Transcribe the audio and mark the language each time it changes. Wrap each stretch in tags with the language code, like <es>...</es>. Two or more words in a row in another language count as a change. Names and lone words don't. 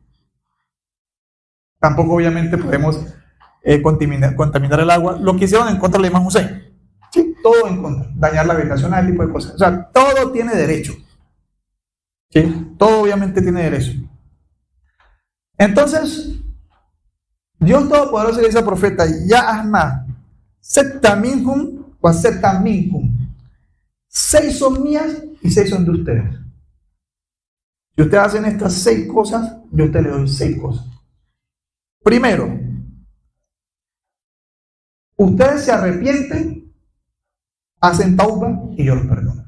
<es>Tampoco obviamente podemos contaminar el agua, lo que hicieron en contra del Imam Hussein, ¿sí? Todo en contra, dañar la vegetación, ese tipo de cosas. O sea, todo tiene derecho, ¿sí? Todo obviamente tiene derecho. Entonces, Dios Todopoderoso le dice al profeta,</es> <ar>يا أحمد، ستة منهم وستة منهم.</ar> <es>6 son mías y 6 son de ustedes. Si ustedes hacen estas 6 cosas, yo a ustedes les doy 6 cosas. Primero, ustedes se arrepienten, hacen tauba y yo los perdono.</es>